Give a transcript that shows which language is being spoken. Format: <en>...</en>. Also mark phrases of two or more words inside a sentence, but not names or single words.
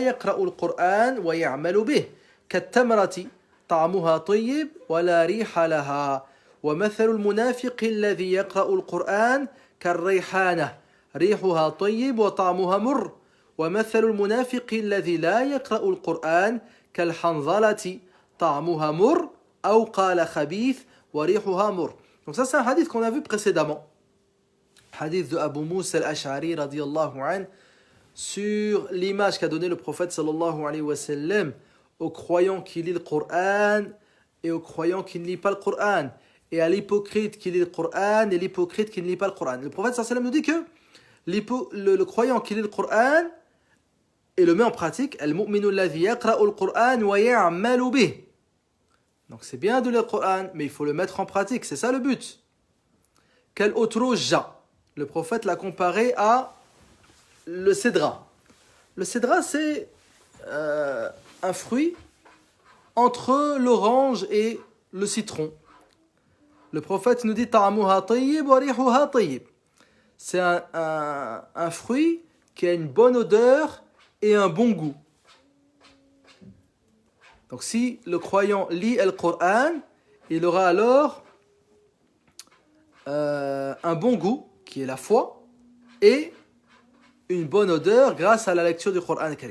<ar>يقرأ القرآن ويعمل به كالتمرة طعمها طيب ولا ريح لها ومثل المنافق الذي يقرأ القرآن كالريحانة ريحها طيب وطعمها مر ومثل المنافق الذي لا يقرأ القرآن كالحنظلة طعمها مر أو قال خبيث وريحها مر.</ar> <fr>Donc ça c'est un hadith qu'on a vu précédemment. Hadith de Abu Musa al-Ash'ari</fr> <ar>رضي الله عنه</ar> <fr>sur l'image qu'a donné le prophète</fr> <ar>صلى الله عليه وسلم</ar> <fr>aux croyants qui lit le Coran et aux croyants qui ne lit pas le Coran, et à l'hypocrite qui lit le Coran et l'hypocrite qui ne lit pas le Coran. Le prophète</fr> <ar>صلى الله عليه وسلم</ar> <fr>nous dit que le croyant qui lit le Coran et le met en pratique,</fr> <ar>المؤمن الذي يقرأ القرآن ويعمل به.</ar> <fr>Donc c'est bien de lire le Coran, mais il faut le mettre en pratique, c'est ça le but. Quel utrujja. Le prophète l'a comparé à le cédra. Le cédra, c'est un fruit entre l'orange et le citron. Le prophète nous dit</fr> <ar>طعمها طيب وريحها طيب.</ar> <fr>C'est un fruit qui a une bonne odeur et un bon goût. Donc si le croyant lit le Coran, il aura alors un bon goût, qui est la foi, et une bonne odeur grâce à la lecture du Coran Karim.</fr>